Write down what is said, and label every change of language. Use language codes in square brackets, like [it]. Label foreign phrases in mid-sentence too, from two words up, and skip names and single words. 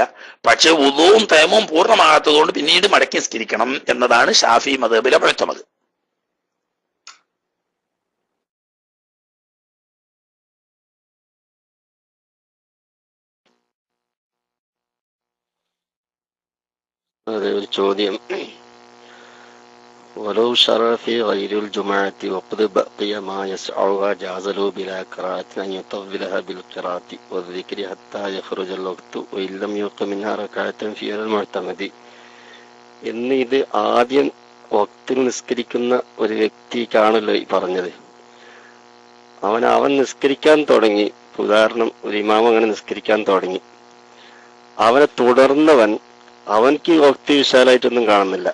[ml] പക്ഷെ വുദൂഉം തയമ്മവും പൂർണ്ണമാകാത്തത് കൊണ്ട് പിന്നീട് മടക്കി നിസ്കരിക്കണം എന്നതാണ് ഷാഫി മദ്ഹബിലെ മുഅ്തമദ്. അതെ, ഒരു ചോദ്യം. [ar] ولو شرع في غير الجمعة وقد بقي ما يسعها جاز له بلا قراءة أن يطولها بالقراءة والذكر حتى يخرج الوقت وإن لم يبق منها ركعة في المعتمد. [ml] എന്ന് ഇത് ആദ്യം വക്തിൽ നിസ്കരിക്കുന്ന ഒരു വ്യക്തിക്കാണല്ലോ ഈ പറഞ്ഞത്. അവൻ നിസ്കരിക്കാൻ തുടങ്ങി. ഉദാഹരണം, ഒരു ഇമാം അങ്ങനെ നിസ്കരിക്കാൻ തുടങ്ങി, അവനെ തുടർന്നവൻ അവൻക്ക് ഈ വക്തി വിശാലായിട്ടൊന്നും കാണുന്നില്ല.